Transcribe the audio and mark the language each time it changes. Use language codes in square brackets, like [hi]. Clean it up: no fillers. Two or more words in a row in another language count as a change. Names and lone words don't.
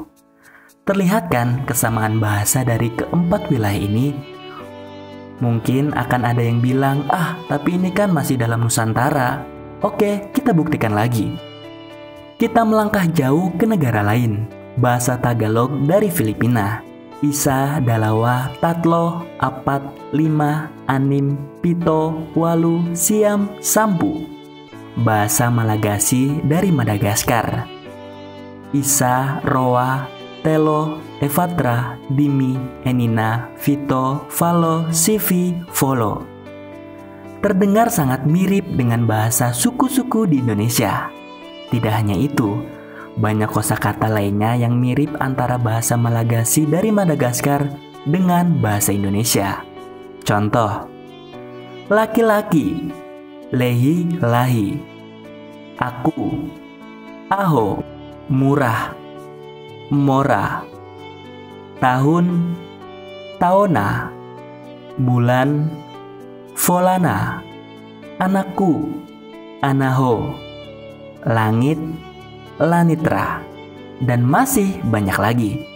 [id] Terlihat kan kesamaan bahasa dari keempat wilayah ini? Mungkin akan ada yang bilang, tapi ini kan masih dalam Nusantara. Oke, kita buktikan lagi. Kita melangkah jauh ke negara lain. Bahasa Tagalog dari Filipina. [tl] Isa, dalawa, tatlo, apat, 5, 6, 7, 8, siam, 10. [id] Bahasa Malagasy dari Madagaskar. [mg] Isa, roa, telo, evatra, dimi, enina, vito, valo, sivi, volo. [id] Terdengar sangat mirip dengan bahasa suku-suku di Indonesia. Tidak hanya itu, banyak kosakata lainnya yang mirip antara bahasa Malagasy dari Madagaskar dengan bahasa Indonesia. Contoh, laki-laki, lehi, lahi, aku, aho, murah, mora, tahun, taona, bulan, volana, anakku, anaho, langit, lanitra, dan masih banyak lagi.